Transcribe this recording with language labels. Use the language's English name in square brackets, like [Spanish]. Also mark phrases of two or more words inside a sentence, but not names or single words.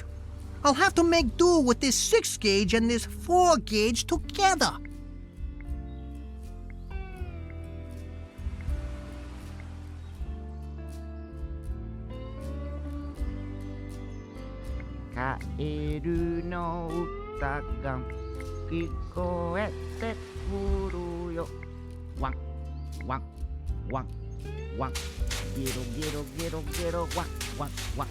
[English] I'll have to make do with this 6 gauge and this 4 gauge together. [Japanese] かえるのうたがきこえてくるよ. Wang, wang, wang, wang. Giro, giro, giro, giro, wang, wang, wang.